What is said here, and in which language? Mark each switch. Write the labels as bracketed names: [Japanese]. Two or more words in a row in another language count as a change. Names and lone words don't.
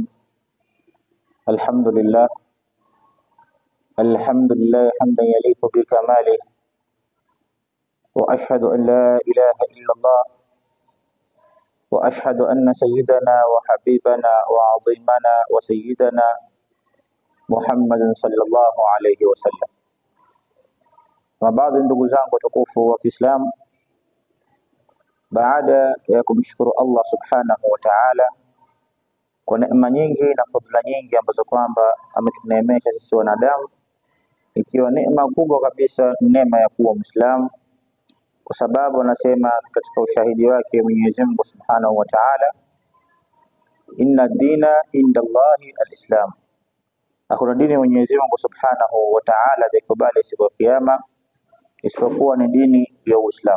[Arabic] الحمد لله حمدا يليق بكماله، وأشهد أن لا إله إلا الله، وأشهد أن سيدنا وحبيبنا وعظيمنا وسيدنا محمد صلى الله عليه وسلم. [Swahili] وبعد ndugu zangu tukufu wa Kiislamu, baada ya kumshukuru Allah [Arabic] سبحانه وتعالى [Swahili] kwa neema nyingi na fadhila nyingi ambazo kwamba ametuneemesha sisi wanadamu, ikiwa neema kubwa kabisa neema ya kuwa Muislamu, kwa sababu anasema katika ushahidi wake Mwenyezi Mungu [Arabic] سبحانه وتعالى, إن الدين عند الله الإسلام, [Swahili] hakuna dini Mwenyezi Mungu [Arabic] سبحانه وتعالى [Swahili] atakubali siku ya kiyama isipokuwa ni dini ya Uislamu.